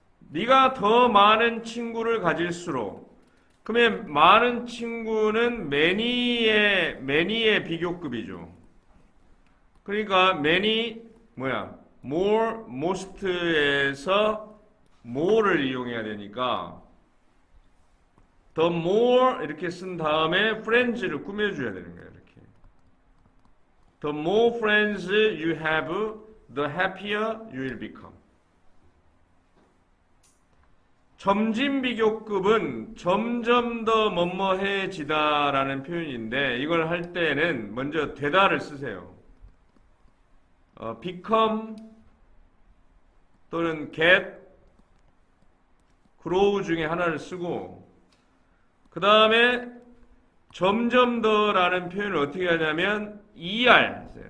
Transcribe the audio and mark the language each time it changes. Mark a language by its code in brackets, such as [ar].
[ko] 네가 더 많은 친구를 가질수록, 그러면 많은 친구는 many의 비교급이죠. 그러니까 many more, most에서 more를 이용해야 되니까 the more 이렇게 쓴 다음에 friends를 꾸며줘야 되는 거예요. 이렇게. [en] The more friends you have, the happier you will become. [ko] 점진 비교급은 점점 더 뭐뭐해지다라는 표현인데 이걸 할 때는 먼저 되다를 쓰세요. become 또는 get, grow 중에 하나를 쓰고 그 다음에 점점 더라는 표현을 어떻게 하냐면 er,